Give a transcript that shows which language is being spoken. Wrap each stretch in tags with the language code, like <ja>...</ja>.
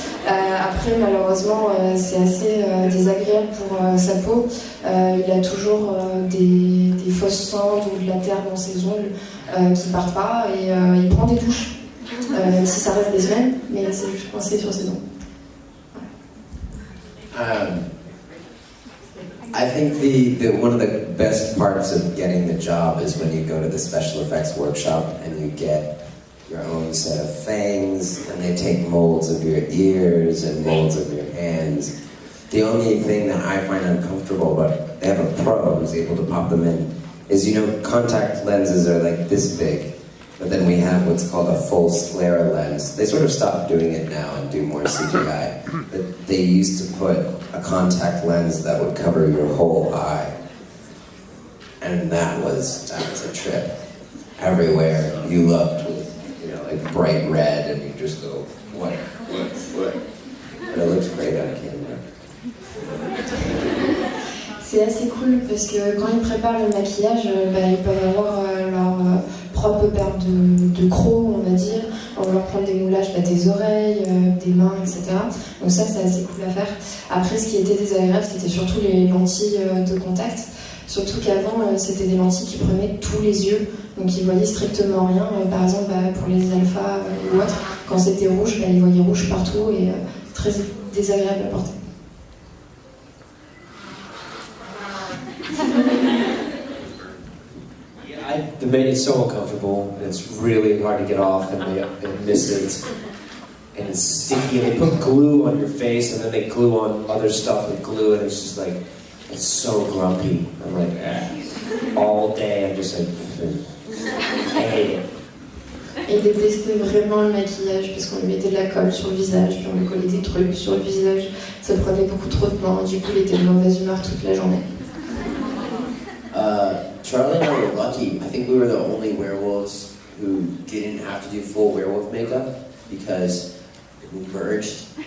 <fr>Après, malheureusement, c'est assez désagréable pour sa peau. Il a toujours des fausses cendres ou de la terre dans ses ongles qui partent pas, et il prend des douches, même si ça reste des semaines, mais c'est juste coincé sur ses ongles.</fr> <en>I think one of the best parts of getting the job is when you go to the special effects workshop and you get your own set of fangs, and they take molds of your ears and molds of your hands. The only thing that I find uncomfortable, but they have a pro who's able to pop them in, is, contact lenses are like this big, but then we have what's called a full sclera lens. They sort of stopped doing it now and do more CGI, but they used to put a contact lens that would cover your whole eye, and that was a trip. Everywhere you looked was, like bright red, and you just go, what? But it looks great on camera.</en> <fr>C'est assez cool parce que quand ils préparent le maquillage, ils peuvent avoir leur propre paire de crocs, on va dire. On va leur prendre des moulages des oreilles, des mains, etc. Donc ça, c'est assez cool à faire. Après, ce qui était désagréable, c'était surtout les lentilles de contact. Surtout qu'avant, c'était des lentilles qui prenaient tous les yeux, donc ils voyaient strictement rien. Par exemple, pour les alphas ou autres, quand c'était rouge, ils voyaient rouge partout, et très désagréable à porter.</fr> <en>The maid is so uncomfortable, and it's really hard to get off, and they miss it, and it's sticky, and they put glue on your face, and then they glue on other stuff with glue, and it's just like, it's so grumpy. I'm like, all day, I'm just like, I hate it.</en> <fr>Il détestait vraiment le maquillage parce qu'on lui mettait de la colle sur le visage, puis on lui collait des trucs sur le visage. Ça prenait beaucoup trop de temps, du coup il était de mauvaise humeur toute la journée.</fr> <en>Charlie and I were lucky. I think we were the only werewolves who didn't have to do full werewolf makeup because we merged.</en>